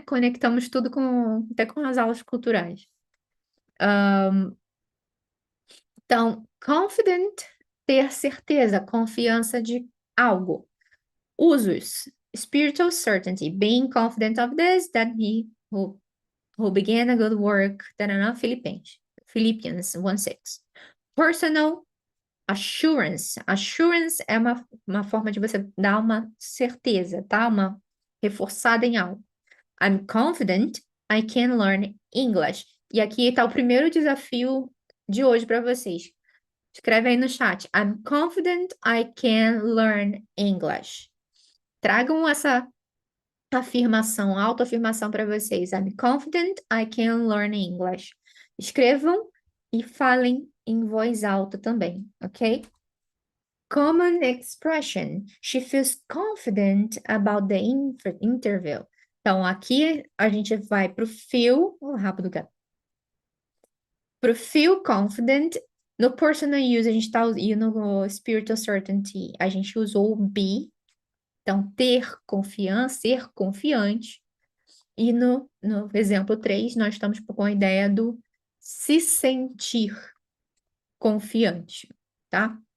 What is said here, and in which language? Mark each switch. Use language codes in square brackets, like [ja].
[pt] Conectamos tudo até com as aulas culturais. Então, confident, ter certeza, confiança de algo. Usos. [en] Spiritual certainty, being confident of this, that he who began a good work, tarana, Philippians 1:6. Personal assurance. [pt] Assurance é uma forma de você dar uma certeza, tá? Uma reforçada em algo. [en] I'm confident I can learn English. [pt] E aqui está o primeiro desafio de hoje para vocês. Escreve aí no chat. [en] I'm confident I can learn English. [pt] Tragam essa afirmação, autoafirmação para vocês. [en] I'm confident I can learn English. [pt] Escrevam e falem em voz alta também, ok? [en] Common expression. She feels confident about the interview. [pt] Então, aqui a gente vai para o feel. Rápido, gato. Para o feel confident. No personal use, a gente está e no spiritual certainty, a gente usou o be. Então, ter confiança, ser confiante. E no exemplo 3, nós estamos com a ideia do se sentir confiante, tá?